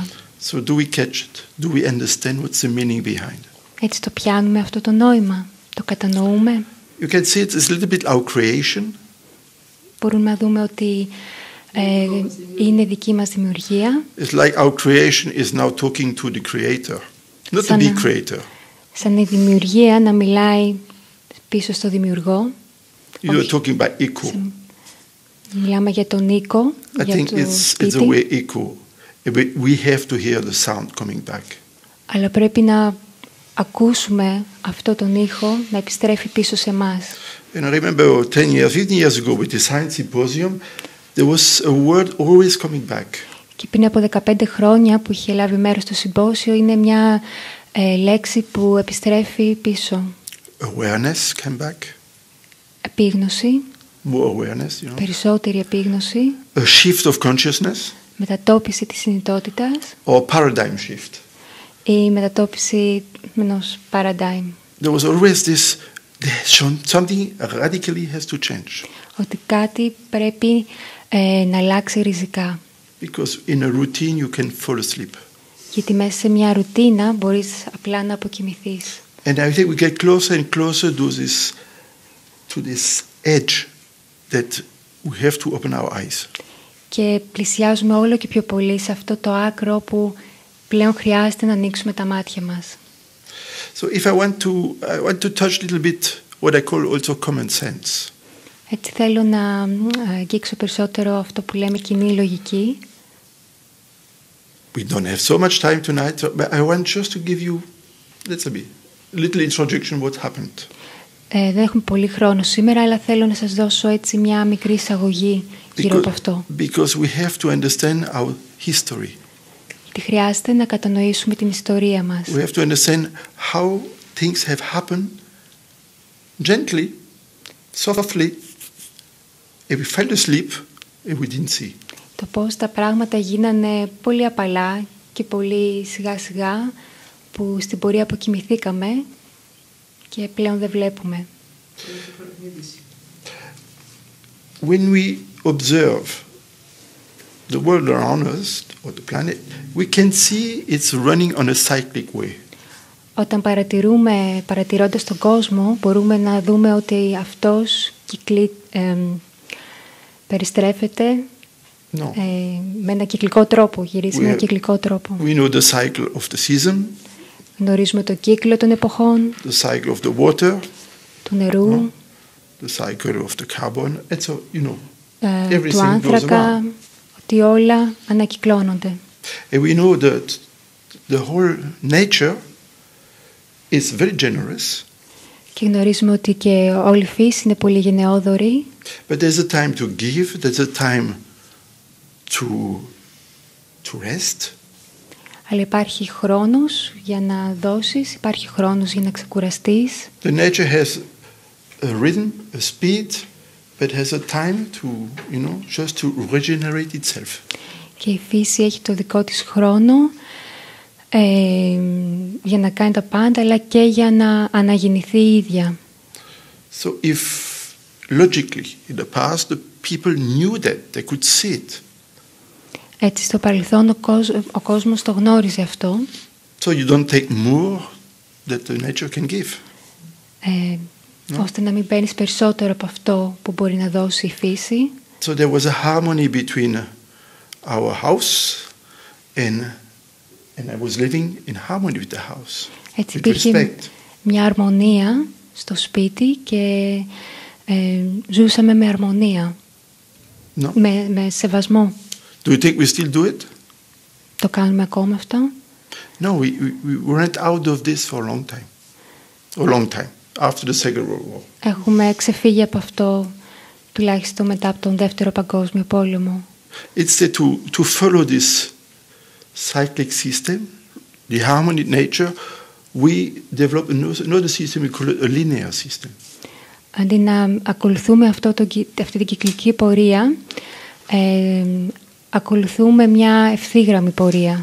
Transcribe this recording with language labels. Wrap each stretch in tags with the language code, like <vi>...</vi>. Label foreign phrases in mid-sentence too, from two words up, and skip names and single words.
<en>So do we catch it? Do we understand what's the meaning behind?</en> <el>Έτσι το πιάνουμε αυτό το νόημα, το κατανοούμε.</el> <en>You can see it's a little bit our creation.</en> <el>Μπορούμε να δούμε ότι είναι δική μας δημιουργία.</el> <en>It's like our creation is now talking to the creator, not the big creator.</en> <el>Σαν η δημιουργία να μιλάει πίσω στο δημιουργό.</el> <en>You're talking about echo.</en> <el>Μιλάμε για τον οίκο,</el> <en>I think it's a way echo. We have to hear the sound coming back.</en> <el>Αλλά πρέπει να ακούσουμε αυτό τον ήχο να επιστρέφει πίσω σε εμάς.</el> <en>And I remember 10 years, 15 years ago with the science symposium, there was a word always coming back.</en> <el>Και πριν από 15 χρόνια που είχε λάβει μέρος στο συμπόσιο είναι μια λέξη που επιστρέφει πίσω.</el> <en>Awareness came back.</en> <el>Επίγνωση.</el> <en>More awareness,</en> <el>Περισσότερη επίγνωση.</el> <en>A shift of consciousness.</en> <el>Μετατόπιση της συνειδητότητας.</el> <en>Or paradigm shift.</en> <el>Η μετατόπιση ενός paradigm.</el> <en>There was always this, something radically has to change.</en> <el>Ότι κάτι πρέπει να αλλάξει ριζικά.</el> <en>Because in a routine you can fall asleep.</en> <el>Γιατί μέσα σε μια ρουτίνα μπορείς απλά να αποκοιμηθείς.</el> <en>And I think we get closer and closer to this edge that we have to open our eyes.</en> <el>Και πλησιάζουμε όλο και πιο πολύ σε αυτό το άκρο που πλέον χρειάζεται να ανοίξουμε τα μάτια μας.</el> <en>So if I want to touch a little bit what I call also common sense.</en> <el>Έτσι θέλω να αγγίξω περισσότερο αυτό που λέμε κοινή λογική.</el> <en>We don't have so much time tonight, but I want just to give you, let's say, a little introduction what happened.</en> <el>Δεν έχουμε πολύ χρόνο σήμερα, αλλά θέλω να σας δώσω έτσι μια μικρή εισαγωγή γύρω από αυτό.</el> <en>Because we have to understand our history.</en> <el>Γιατί χρειάζεται να κατανοήσουμε την ιστορία μας.</el> <en>We have to understand how things have happened gently, softly, and we fell asleep and we didn't see.</en> <el>Το πώς τα πράγματα γίνανε πολύ απαλά και πολύ σιγά σιγά, που στην πορεία αποκοιμηθήκαμε και πλέον δεν βλέπουμε.</el> <en>When we observe the world around us, or the planet, we can see it's running on a cyclic way.</en> <el>Όταν παρατηρώντας τον κόσμο, μπορούμε να δούμε ότι αυτός περιστρέφεται με ένα κυκλικό τρόπο, γυρίζει με ένα κυκλικό τρόπο.</el> <en>We know the cycle of the season.</en> <el>Γνωρίζουμε το κύκλο των εποχών,</el> <en>The cycle of the water.</en> <el>του νερού,</el> <en>The cycle of the carbon. And so,</en> <el>του</el> <en>everything goes</en> <el>άνθρακα,</el> <en>around.</en> <el>ότι όλα ανακυκλώνονται.</el> <en>And we know that the whole nature is very generous.</en> <el>Και γνωρίζουμε ότι και όλη η φύση είναι πολύ γενναιόδορη.</el> <en>But there's a time to give, there's a time to rest.</en> <el>Αλλά υπάρχει χρόνος για να δώσεις, υπάρχει χρόνος για να ξεκουραστείς.</el> <en>The nature has a rhythm, a speed, but has a time to, just to regenerate itself.</en> <el>Και η φύση έχει το δικό της χρόνο για να κάνει τα πάντα, αλλά και για να αναγεννηθεί η ίδια.</el> <en>So if logically in the past the people knew that, they could see it.</en> <el>Έτσι στο παρελθόν ο κόσμος το γνώριζε αυτό.</el> <en>So you don't take more that the nature can give.</en> <el>Ώστε να μην παίρνεις περισσότερο από αυτό που μπορεί να δώσει η φύση.</el> <en>So there was a harmony between our house and I was living in harmony with the house.</en> <el>Έτσι υπήρχε μια αρμονία στο σπίτι και ζούσαμε με αρμονία, με σεβασμό.</el> <en>Do you think we still do it?</en> <el>Το κάνουμε ακόμα αυτό?</el> <en>No, we went out of this for a long time, after the Second World War.</en> <el>Έχουμε ξεφύγει από αυτό τουλάχιστον μετά από τον Δεύτερο Παγκόσμιο Πόλεμο.</el> <en>It's to follow this cyclic system, the harmony nature, we develop another system, we call it a linear system.</en> <el>Αντί να ακολουθούμε αυτή την κυκλική πορεία, ακολουθούμε μια ευθύγραμμη πορεία.</el>